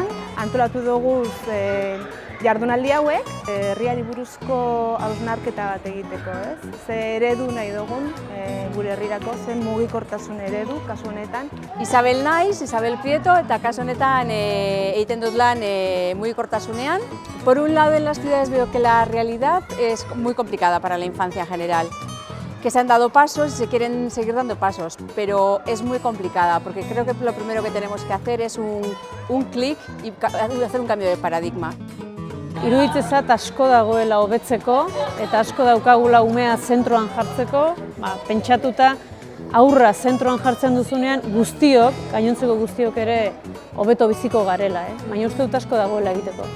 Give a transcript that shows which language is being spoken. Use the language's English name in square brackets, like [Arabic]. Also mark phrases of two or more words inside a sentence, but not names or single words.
[Basque] Antolatu dugu jardunaldi hauek, herriari buruzko hausnarketa bat egiteko, ez? Ze eredu nahi dugun gure herrirako, zen mugikortasun eredu, kasu honetan. Isabel naiz, Isabel Prieto, eta kasu honetan egiten dut lan mugikortasunean. [Spanish] Por un lado, en las ciudades veo que la realidad es muy complicada para la infancia en general. Que se han dado pasos y se quieren seguir dando pasos, pero es muy complicada porque creo que lo primero que tenemos que hacer es un clic y hacer un cambio de paradigma. [Basque] Iruditzezat asko dagoela hobetzeko eta asko daukagula umea zentroan jartzeko, pentsatuta aurra zentroan jartzen duzunean guztiok, gainontzeko guztiok ere hobeto biziko garela, baina uste dut asko dagoela egiteko.